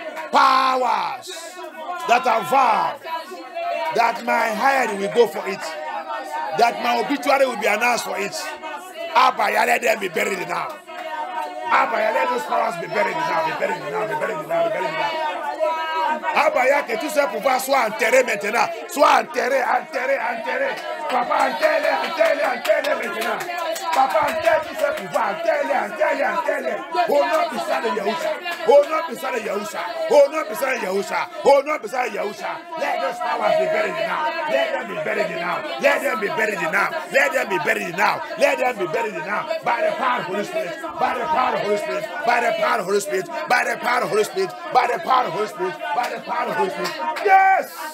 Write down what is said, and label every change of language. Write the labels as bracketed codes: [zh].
[en] Powers that have vowed that my head will go for it, that my obituary will be announced for it. Abaya, let them be buried now. Abaya, let those powers be buried now, be buried now, be buried now, be buried now. [fr] Abaya, que tout ça pouvoir soit enterré maintenant, soit enterré, enterré, enterré. Papa, enterré, enterré, enterré maintenant. Papa, enterré tout ce pouvoir, enterré, enterré, enterré. Au nom puissant de Yahusha, au nom puissant de Yahusha, au nom puissant de Yahusha, au nom puissant de Yahusha. [en] Let those powers be buried now. Let them be buried now. Let them be buried now. Let them be buried now. Let them be buried now. By the power of the Holy Spirit. By the power of the Holy Spirit. By the power of the Holy Spirit. By the power of the Holy Spirit. By the power of the Holy Spirit. By the power of the Holy Spirit. Yes.